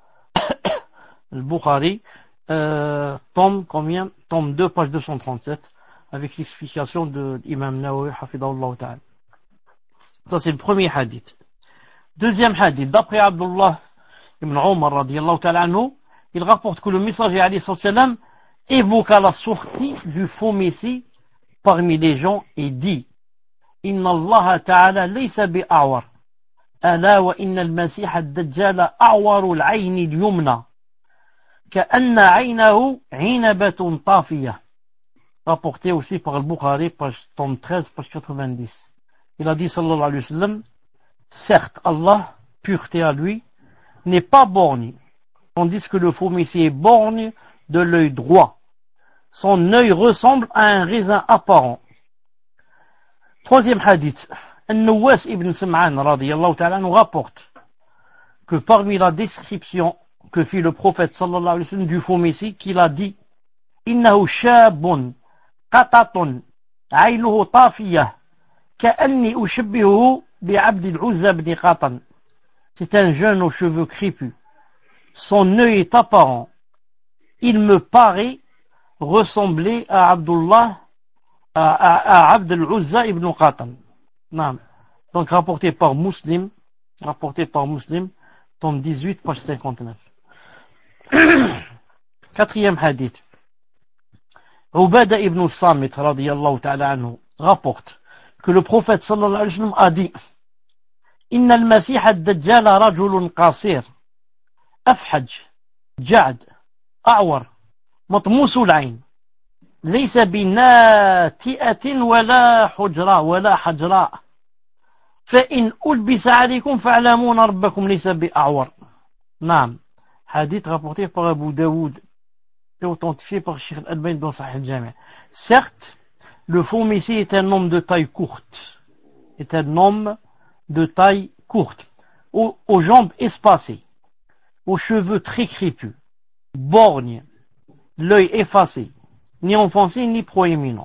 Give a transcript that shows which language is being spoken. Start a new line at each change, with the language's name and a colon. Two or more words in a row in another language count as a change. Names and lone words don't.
French: Le Bukhari, tome 2, page 237, avec l'explication de l'imam Nawawi,
Arabic: حفظه الله تعالى.
French: Ça c'est le premier hadith. Deuxième hadith, d'après Abdullah ibn Omar,
Arabic: رضي الله تعالى عنه,
French: il rapporte que le messager
Arabic: عليه السلام
French: évoqua la sortie du faux Messie parmi les gens et dit
Arabic: إن الله تعالى ليس بأعور ألا وإن المسيح الدجال أعور العين اليمنى كأن عينه عنبة طافية.
French: Rapporté aussi par le Bukhari, page 13, page 90. Il a dit
Arabic: صلى الله عليه وسلم,
French: certes Allah, pureté à lui, n'est pas borgne, tandis que le faux Messie est borgne de l'œil droit. Son œil ressemble à un raisin apparent. Troisième hadith. An-Nawas ibn Sam'an
Arabic: رضي الله تعالى
French: nous rapporte que parmi la description que fit le prophète
Arabic: صلى الله عليه وسلم
French: du faux Messie, qu'il a dit
Arabic: إنه شاب قطط عينه طافية كأني أشبهه بعبد العزى بن قطن.
French: C'est un jeune aux cheveux crépus. Son œil est apparent. Il me paraît ressembler à Abd al-Uzza ibn Qatan. Donc rapporté par Muslim, tome 18, page 59. Quatrième hadith. Ubada ibn Samit,
Arabic: رضي الله تعالى عنه,
French: rapporte que le prophète
Arabic: صلى الله عليه وسلم
French: a dit
Arabic: إن المسيح الدجال رجل قصير أفحج, جعد أعور, مطموس العين ليس بناتئة ولا حجراء فإن ألبس عليكم فاعلمون ربكم ليس بأعور. نعم.
French: Hadith rapporté par Abu Daoud et authentifié par Cheikh Al-Albani dans Sahih al-Jami'. Certes, le faux Messie est un homme de taille courte. Aux jambes espacées, aux cheveux très crépus, borgne, l'œil effacé, ni enfoncé ni proéminent.